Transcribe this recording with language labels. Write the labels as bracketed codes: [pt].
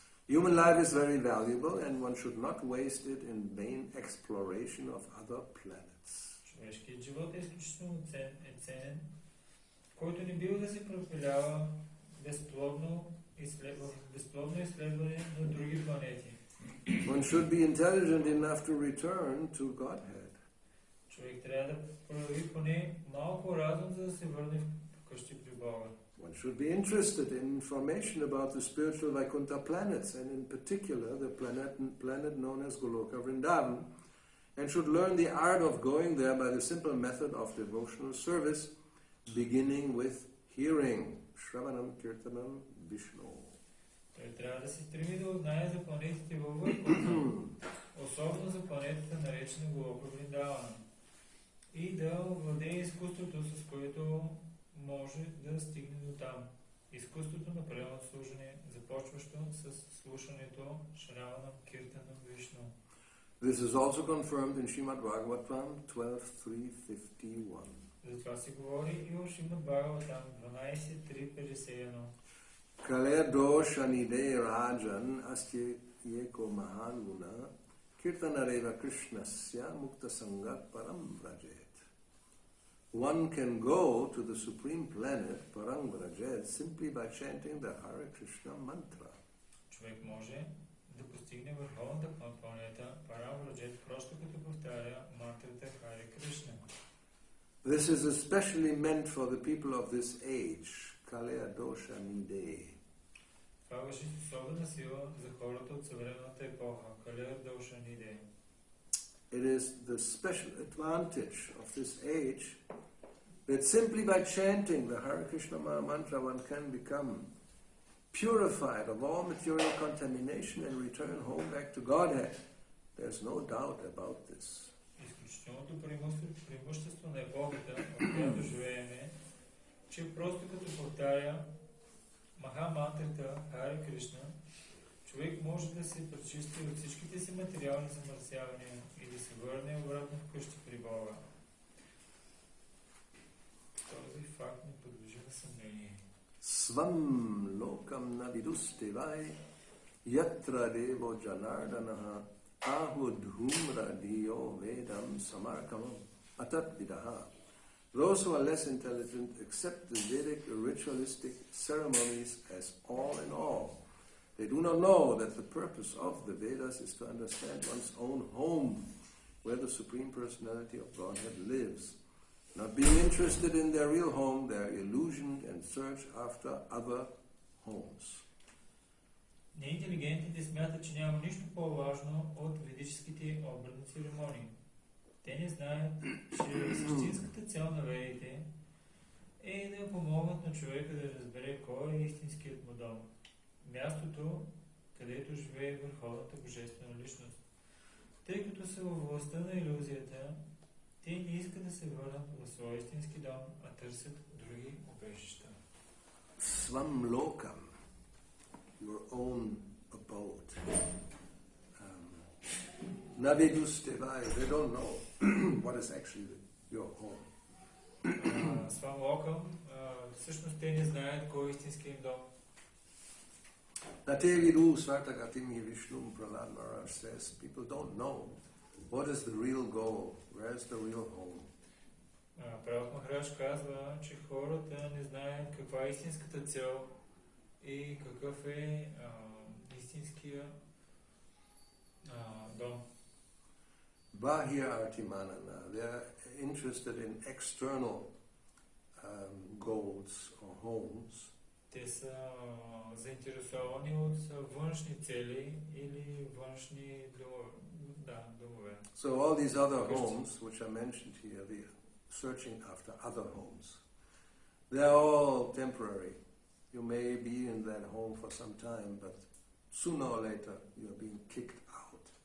[en] Human life is very valuable and one should not waste it in vain exploration of other planets. [bg] Човешкият живот е изключително ценен, който не бива да се пропилява безплодно изследване на други планети. [en] One should be intelligent enough to return to Godhead. [bg] Човек трябва да прояви поне малко разум, за да се върне вкъщи при Бога. [en] One should be interested in information about the spiritual Vaikuntha planets, and in particular the planet known as Goloka Vrindavan, and should learn the art of going there by the simple method of devotional service, beginning with hearing, [sa] Shravanam Kirtanam Vishnu. [bg] Той трябва да се стреми да узнае за планетите във Вайкунта, особено за планетата наречена Голока Вриндавана, и да овладее изкуството, с което може да стигне до там. Изкуството на правилно служение, започващо с слушането [sa] Шраванам Киртанам Вишну. [en] This is also confirmed in Srimad Bhagavatam 12.351. [bg] Затова се говори и о Шримад Бхагаватам 12.3.51. [sa] Kale dosha nide rajan asti yeko mahaluna kirtanareva krishnasya mukta sangat param vrajet. [en] One can go to the supreme planet Parang Vrajet simply by chanting the Hare Krishna mantra. [bg] Човек може да постигне върховната планета Парам Vrajet просто като повтаря мантрата Харе Кришна. [en] This is especially meant for the people of this age, [sa] Kalea Dosha Nide. [bg] Това важи с особена сила за хората от съвременната епоха, [sa] Калея Доша Ниде. [en] It is the special advantage of this age that simply by chanting the Hare Krishna mantra one can become purified of all material contamination and return home back to Godhead. There's no doubt about this. [bg] Изключителното преимущество на епохата, в която живееме, че просто като повтаря Махамантрата Харе Кришна, човек може да се пречисти от всичките си материални замърсявания и да се върне обратно вкъщи при Бога. Този факт не подлежи на съмнение. [sa] Svam lokam navidustevai yatra devo janardanaha ahudhumra diyo vedam samarkamam atat vidaha. [en] Those who are less intelligent accept the Vedic ritualistic ceremonies as all in all. They do not know that the purpose of the Vedas is to understand one's own home, where the Supreme Personality of Godhead lives. Not being interested in their real home, they are illusioned and search after other homes. [bg] Неинтелигентите смятат, че няма нищо по-важно от ведическите обредни церемонии. Те не знаят, че същинската цел на ведите е да помогнат на човека да разбере кой е истинският му дом. Мястото, където живее върховната божествена личност. Тъй като са във властта на илюзията, те не искат да се върнат в своя истински дом, а търсят други убежища. [sa] Svam lokam, [en] your own abode. [sa] Navidustevai, [en] they don't know what is actually your home. [sa] Свам локам, [bg] всъщност те не знаят кой е истински им дом. [sa] Nate vidu svartagatim Vishnum [en] Prahlad Maharaj says, people don't know what is the real goal, where is the real home. [bg] Прабхат Махарадж казва, че хората не знаят каква е истинската цел и какъв е истинския дом. [sa] Bahya Artimanana, [en] they are interested in external goals or homes. [bg] Те са заинтересовани от външни цели или външни домове. [en] So all these other homes which are mentioned here, they are searching after other homes. They are all temporary. You may be in that home for some time, but sooner or later you are being kicked out.